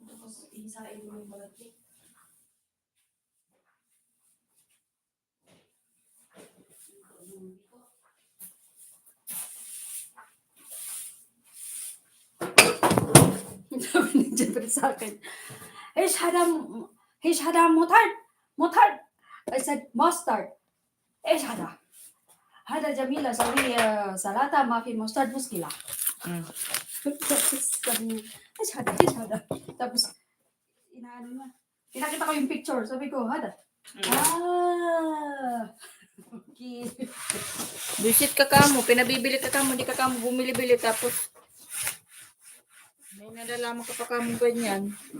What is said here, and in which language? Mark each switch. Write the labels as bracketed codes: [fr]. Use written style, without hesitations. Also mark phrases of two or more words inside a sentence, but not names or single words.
[tl] Tapos, isain mo yung malagkit. Sabi ni Jeffrey sa akin, [ar] ايش هذا mustard. [en] I said mustard. [ar] ايش هذا جميل اسوي سلطه ما في mustard مشكله. Mm. [tl] Tapos sabi niya, [ar] ايش هذا. [tl] Tapos inaano niya. Pinakita ko yung picture. Sabi ko, hada. Ah. Okay. Visit ka kamo, pinabibili ka kamo, di ka kamo bumili-bili tapos may nalalaman ka pa kamo ganyan.